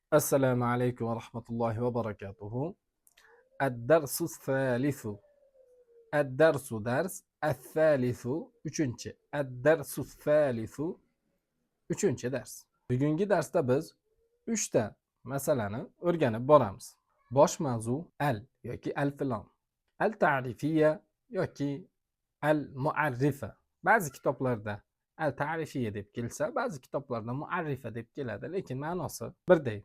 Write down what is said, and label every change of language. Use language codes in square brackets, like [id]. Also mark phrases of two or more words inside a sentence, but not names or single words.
[ar] السلام عليكم ورحمة الله وبركاته. الدرس الثالث. الدرس درس الثالث üçüncü. الدرس الثالث [tr] üçüncü ders. [uz] Bugungi darsda biz 3 ta masalani o'rganib boramiz. Bosh mavzu al yoki al filan, [ar] التعريفية [uz] yoki [ar] المعرفة. [uz] Ba'zi kitoblarda [ar] التعريفية [uz] deb kelsa, ba'zi kitoblarda muarrifa deb keladi, lekin ma'nosi birday.